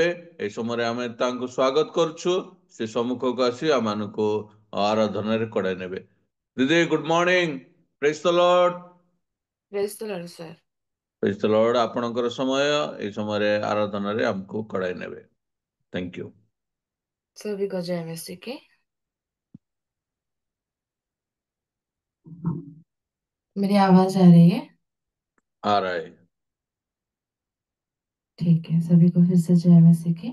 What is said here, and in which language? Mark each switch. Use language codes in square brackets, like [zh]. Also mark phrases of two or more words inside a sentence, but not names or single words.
[or] ଏହି ସମୟରେ ଆମେ ତାଙ୍କୁ ସ୍ୱାଗତ କରୁଛୁ। ସେ ସମ୍ମୁଖକୁ ଆସି ଆମମାନଙ୍କୁ ଆରାଧନାରେ କଡ଼ାଇ ନେବେ। [en] ଦିଦି good morning, praise the Lord. praise the Lord sir. praise the Lord. [or] ଆପଣଙ୍କର ସମୟ, ଏହି ସମୟରେ ଆରାଧନାରେ ଆମକୁ କଡ଼ାଇ ନେବେ। [en] thank you. [hi] सभी को जय मसीह की। मेरी आवाज आ रही है? आ रहा है। ठीक है, सभी को फिर से जय मसीह की।